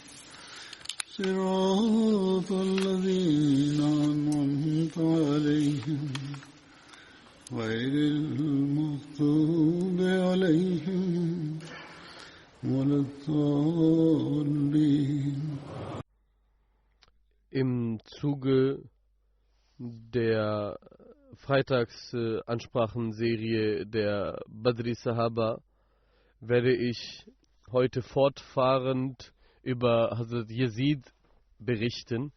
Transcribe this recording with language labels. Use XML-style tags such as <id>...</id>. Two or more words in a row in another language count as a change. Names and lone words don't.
<ar>صراط الذين أنعمت عليهم غير المغضوب عليهم ولا الضالين.</ar> <de>Im Zuge der Freitagsansprachenserie der Badri Sahaba werde ich heute fortfahrend über Hazrat Yazid berichten.</de>